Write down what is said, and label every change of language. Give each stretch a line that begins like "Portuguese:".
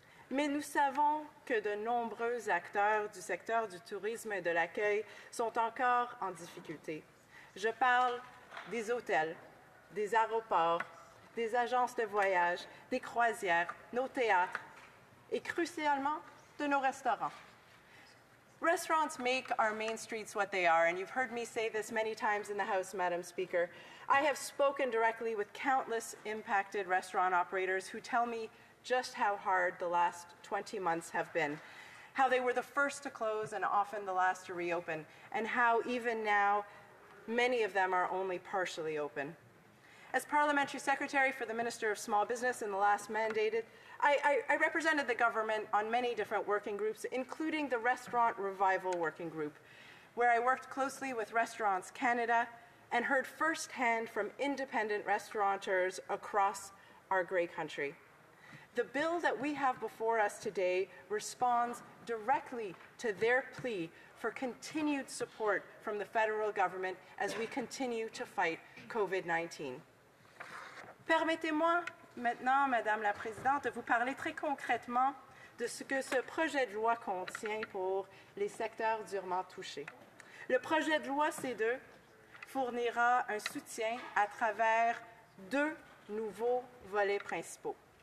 French: Mais nous savons que de nombreux acteurs du secteur du tourisme et de l'accueil sont encore en difficulté. Je parle des hôtels, des aéroports, des agences de voyage, des croisières, nos théâtres et crucialement de nos restaurants.
English: Restaurants make our main streets what they are, and you've heard me say this many times in the House, Madam Speaker. I have spoken directly with countless impacted restaurant operators who tell me just how hard the last 20 months have been, how they were the first to close and often the last to reopen, and how even now many of them are only partially open. As Parliamentary Secretary for the Minister of Small Business in the last mandated, I represented the government on many different working groups, including the Restaurant Revival Working Group, where I worked closely with Restaurants Canada and heard firsthand from independent restaurateurs across our great country. The bill that we have before us today responds directly to their plea for continued support from the federal government as we continue to fight COVID-19.
French: Permettez-moi maintenant, Madame la Présidente, de vous parler très concrètement de ce que ce projet de loi contient pour les secteurs durement touchés. Le projet de loi C2 fournira un soutien à travers deux nouveaux volets principaux.